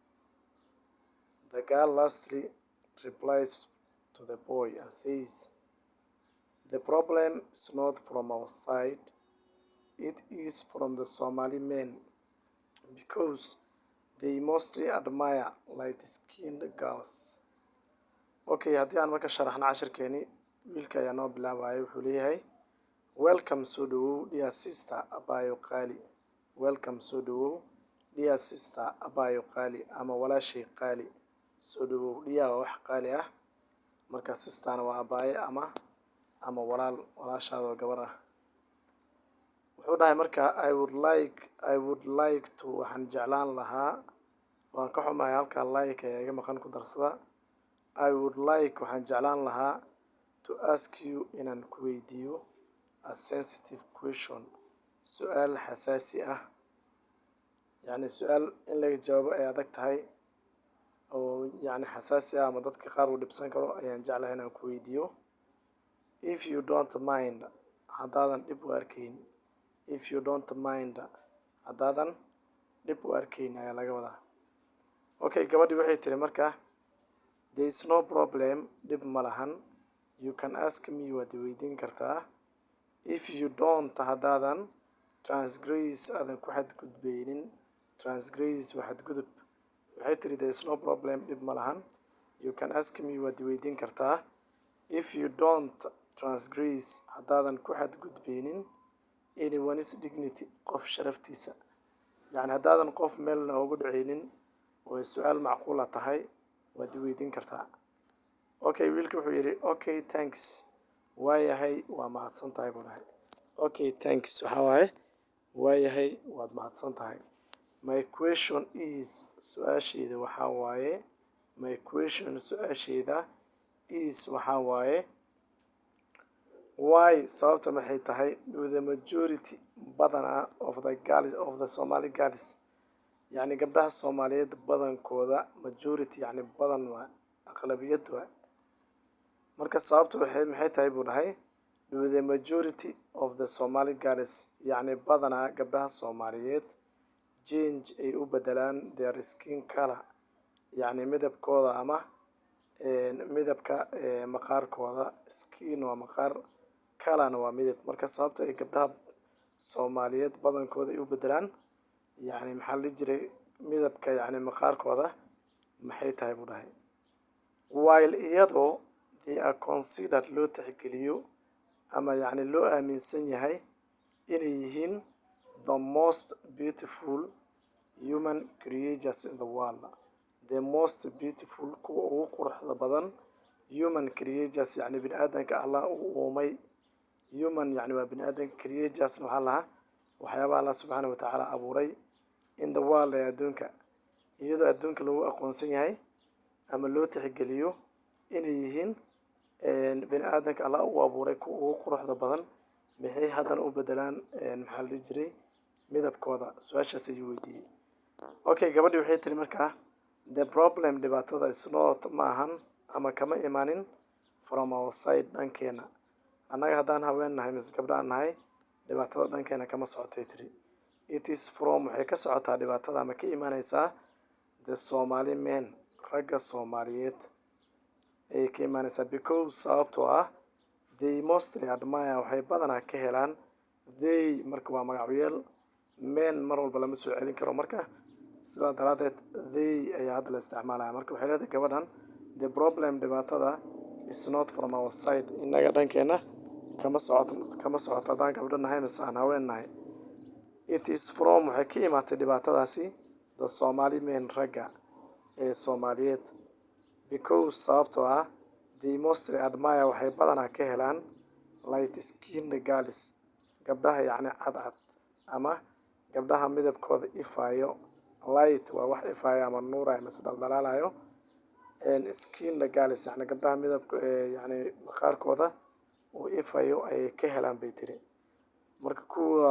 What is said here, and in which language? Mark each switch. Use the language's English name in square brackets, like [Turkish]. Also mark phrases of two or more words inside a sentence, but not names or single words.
[English] The girl lastly replies to the boy and says, the problem is not from our side, it is from the Somali men, because they mostly admire light-skinned girls. [Somali] Okay, haddii aan marka sharaxna cashirkeeni wiilka ayaa noo bilaabaya wuxuu leeyahay welcome soo dhawow [English] dear sister [Somali] abayo qaali. Welcome soo dhawow [English] dear sister [Somali] abayo qaali ama walaashay qaali. Soo dhawow dear waa wax qaali ah, marka sisterna waa abaaye ama walaashaada oo gabar ah. Wuxuu dhahay marka [English] I would like to [Somali] waxaan jeclaan lahaa, waan ka xumahay halkaa like ayaa iga maqan ku darsada. [English] I would like [Somali] waxaan jeclaan lahaa [English] to ask you [Somali] inaan ku weydiiyo [English] a sensitive question, [Somali] su'aal xasaasi ah, yacni su'aal in laga jawaabo ay adag tahay oo yacni xasaasi ah ama dadka qaar uu dhibsan karo ayaan jeclahay inaan ku weydiiyo. [English] If you don't mind, [Somali] haddaadan dhib u arkayn. [English] If you don't mind, [Somali] haddaadan dhib u arkayn ayaa laga wadaa. Okay, gabadhii waxay tiri marka [English] there is no problem, [Somali] dhib ma lahan, [English] you can ask me [Somali] waad weydiin kartaa. [English] If you don't, [Somali] haddaadan transgress aadan ku xadgudbaynin. Transgress waa xadgudub. Waxay tiri [English] there is no problem, [Somali] dhib ma lahan, [English] you can ask me [Somali] waad weydiin kartaa. [English] If you don't transgress, [Somali] haddaadan ku xadgudbaynin [English] anyone's dignity, [Somali] qof sharaftiisa, yacni haddaadan qof meelna ugu dhacaynin oo su'aal macquula tahay waad weydiin kartaa. Okay, wiilka wuxuu yidhi [English] okay, thanks. [Somali] Waayahay waa mahadsan tahay buu dhahay. [English] Okay, thanks [Somali] waxaa waaye waayahay waad mahadsan tahay. [English] My question is, [Somali] su'aashayda waxaa waaye. [English] My question su'aashayda is [Somali] waxaa waaye. [English] Why [Somali] sababta maxay tahay [English] do the majority badanaa of the Somali girls, [Somali] yacni gabdhaha Soomaaliyeed badankooda majority yacni badan waa aqlabiyad waa. Marka sababtu maxay tahay buu dhahay [English] do the majority of the Somali girls, [Somali] yacni badanaa gabdhaha Soomaaliyeed change ay u bedelaan [English] their skin color, [Somali] yacni midabkooda ama midabka maqaarkooda. Skin waa maqaar, colorna waa midab. Marka sababta ay gabdhaha Soomaaliyeed badankooda ay u bedelaan yacni maxaa la jiray midabka yacni maqaarkooda maxay tahay buu dhahay. [English] While iyadoo they are considered [Somali] loo tixgeliyo ama yacni loo aaminsan yahay inay yihiin [English] the most beautiful human creatures in the world. The most beautiful [Somali] kuwa ugu quruxda badan [English] human creatures [Somali] yacni bini'aadanka Allah uu uumay. Human yacni waa bini'aadanka, creatures waxaa lahaa waxyaabaha Allah subxaanahu wa tacaala abuuray [English] in the world [Somali] ee adduunka, iyadoo adduunka lagu aqoonsan yahay ama loo tixgeliyo inay yihiin bini'aadanka Allah uu abuuray kuwa ugu quruxda badan, maxay haddana u bedelaan maxaa la jiray midabkooda. Su'aashaas ayuu weydiiyey. Okay, gabadhii waxay tiri markaa [English] the problem [Somali] dhibaatada [English] is not [Somali] ma ahan ama kama imaanin [English] from our side [Somali] dhankeena. Annaga haddaan haween nahay mise gabdhaan nahay dhibaatada dhankeena kama socotay tiri. [English] It is from [Somali] waxay ka socotaa dhibaatada ama ka imaanaysaa [English] the Somali men [Somali] ragga Soomaaliyeed ayay ka imaanaysaa because sababtoo ah [English] they mostly admire [Somali] waxay badanaa ka helaan they marka waa magacyeel men mar walba lama soo celin karo marka sidaa daraadeed they ayaa hadda la isticmaalaya marka waxay leedahay gabadhan [English] the problem [Somali] dhibaatada [English] is not from our side [Somali] innaga dhankeena kama socoto haddaan gabdho nahay mise aan haween nahay [English] it is from [Somali] waxay ka imaatay dhibaatadaasi [English] the Somali men [Somali] ragga ee Soomaaliyeed because sababtoo ah [English] they mostly admire [Somali] waxay badanaa ka helaan [English] light skinned girls [Somali] gabdhaha yacni cadcad ama gabdhaha midabkooda ifayo light waa wax ifayo ama nuurayo mise dhaldhalaalayo [English] skinned girls [Somali] yacni gabdhaha midabka yacni maqaarkooda uu ifayo ayay ka helaan bay tiri marka kuwa